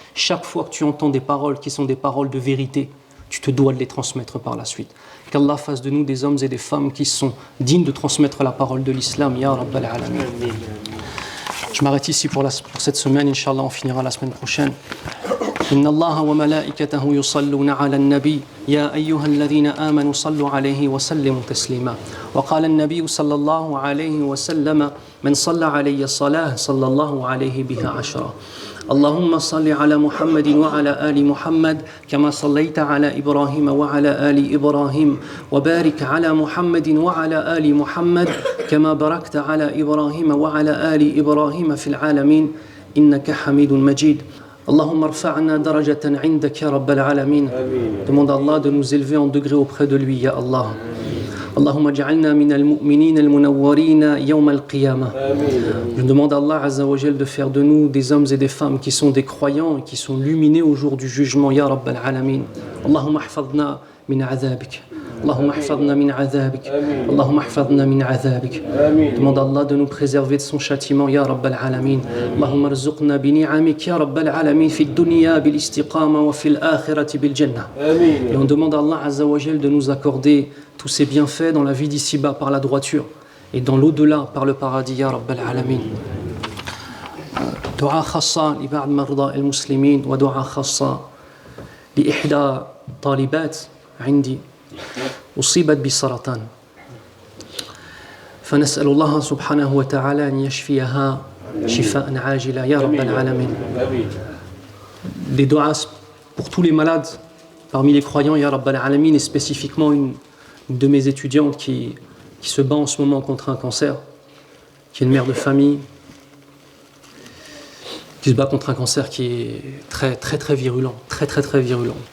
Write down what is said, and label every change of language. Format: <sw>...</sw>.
<fr>Chaque fois que tu entends des paroles qui sont des paroles de vérité, tu te dois de les transmettre par la suite. Qu'Allah fasse de nous des hommes et des femmes qui sont dignes de transmettre la parole de l'islam. Ya Rabbal Alamin. Je m'arrête ici pour cette semaine, Inch'Allah, on finira la semaine prochaine.</fr> <ar>إن الله وملائكته يصلون على النبي يا أيها الذين آمنوا صلوا عليه وسلموا تسليما وقال النبي صلى الله عليه وسلم من صلى علي الصلاة صلى الله عليه بها عشرة اللهم صل على محمد وعلى آل محمد كما صليت على إبراهيم وعلى آل إبراهيم وبارك على محمد وعلى آل محمد كما باركت على إبراهيم وعلى آل إبراهيم في العالمين إنك حميد مجيد اللهم ارفعنا درجة عندك يا رب العالمين.</ar> <fr>Demande à Allah de nous élever en degré auprès de lui, ya Allah.</fr> <ar>اللهم اجعلنا من المؤمنين المنورين يوم القيامة.</ar> <fr>Je demande à Allah Azza wa Jal de faire de nous des hommes et des femmes qui sont des croyants et qui sont luminés au jour du jugement, ya Rabb al-Alamin.</fr> <ar>اللهم احفظنا من عذابك. اللهم احفظنا من عذابك. اللهم احفظنا من عذابك.</ar> <fr>Demande à Allah de nous préserver de son châtiment, ya Rabb al-Alamin.</fr> <ar>اللهم ارزقنا بنعمك يا رب العالمين في الدنيا بالاستقامة وفي الآخرة بالجنة.</ar> <fr>Et on demande à Allah Azza wa Jal de nous accorder tous ces bienfaits dans la vie d'ici-bas par la droiture et dans l'au-delà par le paradis, ya Rabb al-Alamin.</fr> <ar>دعاء خاصة لبعض مرضى المسلمين ودعاء خاصة لإحدى طالبات عندي أصيبت بالسرطان فنسأل الله سبحانه وتعالى أن يشفيها شفاء عاجلا يا رب العالمين.</ar> <fr>Des du'as pour tous les malades parmi les croyants, ya Rabb al-Alamin, et spécifiquement une de mes étudiantes qui se bat en ce moment contre un cancer, qui est une mère de famille, qui se bat contre un cancer qui est très très très virulent, très très très virulent.</fr>